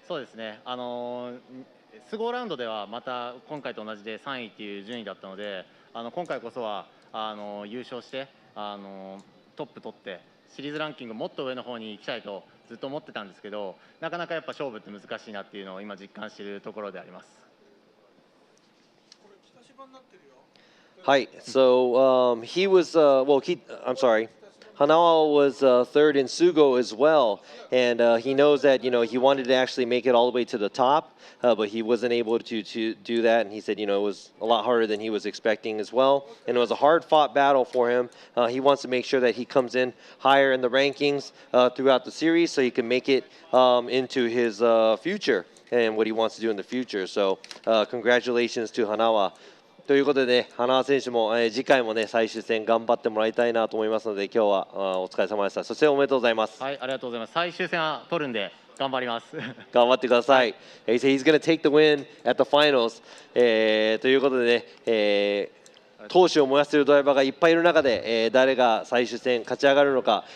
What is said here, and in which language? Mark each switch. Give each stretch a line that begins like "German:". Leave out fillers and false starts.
Japanese: そうですね、スゴーラウンドではまた今回と同じで3位っていう順位だったので、今回こそは優勝してトップ取って、シリーズランキングもっと上の方に行きたいとずっと思ってたんですけど、なかなかやっぱ勝負って難しいなっていうのを今、実感しているところであります。
English: はい、so he was I'm sorry. Hanawa was third in Sugo as well, and he knows that he wanted to actually make it all the way to the top, but he wasn't able to do that. And he said it was a lot harder than he was expecting as well, and it was a hard-fought battle for him. He wants to make sure that he comes in higher in the rankings throughout the series, so he can make it into his future and what he wants to do in the future. So congratulations to Hanawa.
Japanese: ということで、花選手も、次回もね最終戦頑張ってもらいたいなと思いますので、今日はお疲れ様でした。そしておめでとうございます。はい、ありがとうございます。最終戦は取るんで頑張ります。頑張ってください。
English: He said he's going to take the win at the finals、
Japanese: ということでね、闘志を燃やしているドライバーがいっぱいいる中で、誰が最終戦勝ち上がるのか。